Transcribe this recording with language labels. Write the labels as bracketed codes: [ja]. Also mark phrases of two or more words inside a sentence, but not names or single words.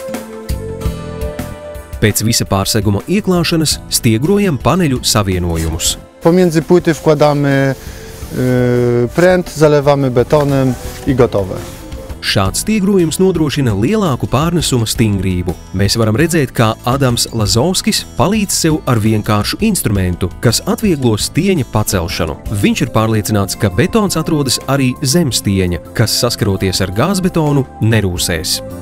[lv] Pēc visa pārseguma ieklāšanas stiegrojam paneļu savienojumus. [pl] Pomiędzy płyty wkładamy pręt, zalewamy betonem i gotowe. [lv] Šāds stiegrojums nodrošina lielāku pārnesuma stingrību. Mēs varam redzēt, kā Adams Lazovskis palīdz sev ar vienkāršu instrumentu, kas atvieglo stieņa pacelšanu. Viņš ir pārliecināts, ka betons atrodas arī zem stieņa, kas saskaroties ar gāzbetonu nerūsēs.